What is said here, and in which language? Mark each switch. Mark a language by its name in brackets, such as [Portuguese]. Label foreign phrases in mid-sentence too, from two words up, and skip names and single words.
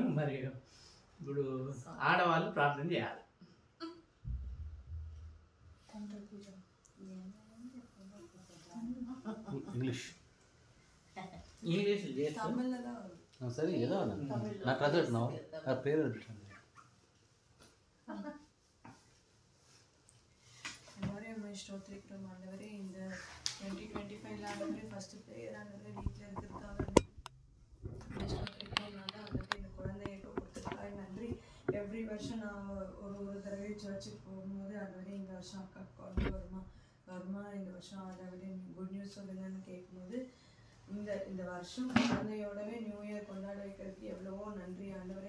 [Telugu] మరియు ఇప్పుడు ఆడవాళ్ళు ప్రార్థన చేయాలి. ఇంగ్లీష్ తమిళ్లో సరే ఏదో నాకు చదువుతున్నావు ఆ పేరు [Tamil] ஸ்தோத்திரிக்கிறோம் ஆண்டவரே. இந்த 2025 ஆண்டவரே [English] first prayer [Tamil] ஆண்டவரே வீட்டில் இருக்கிறதுக்காக ஸ்தோத்திரிக்கிறோம். ஆண்டவரே இந்த குழந்தையை கொடுத்ததுக்காக நன்றி. எவ்ரி வருஷம் நான் ஒரு தடவை சர்ச்சுக்கு போகும்போது ஆண்டவரே இந்த வருஷம் அக்கா குழந்தை வருமா இந்த வருஷம் ஆண்டவரே [English] good news [Tamil] சொல்லுங்கன்னு கேட்கும்போது இந்த வருஷம் குழந்தையோடவே [English] new year [Tamil] கொண்டாட வைக்கிறதுக்கு எவ்வளவோ நன்றி ஆண்டவரே.